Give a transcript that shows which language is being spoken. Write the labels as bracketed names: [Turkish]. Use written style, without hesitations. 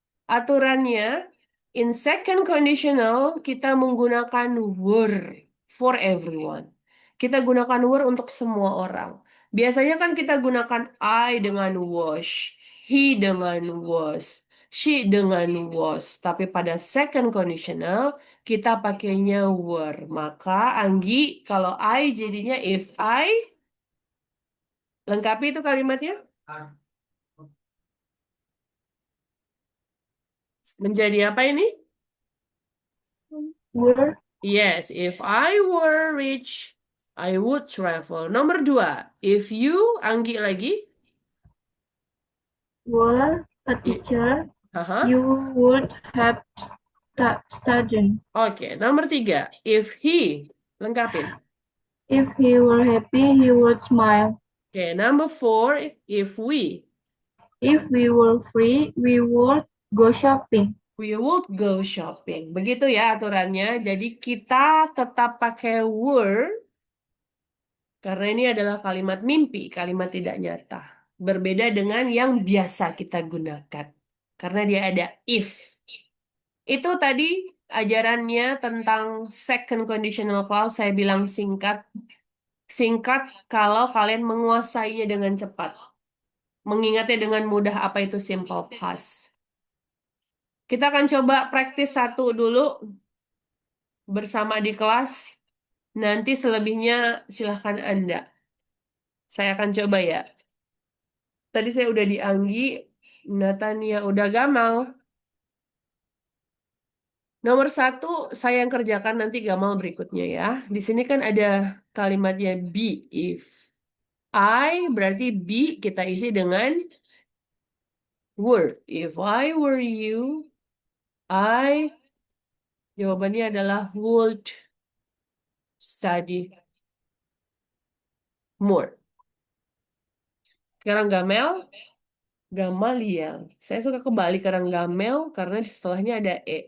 [English] Aturannya, in second conditional [Indonesian] kita menggunakan [English] were for everyone. [Indonesian] Kita gunakan were untuk semua orang. Biasanya kan kita gunakan I dengan was, he dengan was, she dengan was. Tapi pada second conditional kita pakainya were. Maka Anggi, kalau I jadinya if I, lengkapi itu kalimatnya. Menjadi apa ini? [English] Were, Yes, if I were rich, I would travel. [Indonesian] Nomor 2, [English] if you, [Indonesian] Anggi lagi. [English] were a I- teacher, Haha. you would have studied. [Indonesian] Oke, nomor 3, [English] if he, [Indonesian] lengkapin. [English] If he were happy, he would smile. Oke, number 4, if we, If we were free, we would go shopping. we would go shopping. [Indonesian] Begitu ya aturannya. Jadi kita tetap pakai were, karena ini adalah kalimat mimpi, kalimat tidak nyata. Berbeda dengan yang biasa kita gunakan. Karena dia ada if. Itu tadi ajarannya tentang second conditional clause. Saya bilang singkat. Singkat kalau kalian menguasainya dengan cepat. Mengingatnya dengan mudah apa itu simple past. Kita akan coba praktis satu dulu bersama di kelas. Nanti selebihnya silahkan Anda. Saya akan coba ya. Tadi saya udah di Anggi, Natania udah Gamal. Nomor 1, saya yang kerjakan nanti Gamal berikutnya ya. Di sini kan ada kalimatnya be if. I berarti be kita isi dengan were. [English] If I were you, I [Indonesian] jawabannya adalah [English] would study more. [Indonesian] Sekarang Gamaliel. Saya suka kebalik sekarang Gamel karena di setelahnya ada E.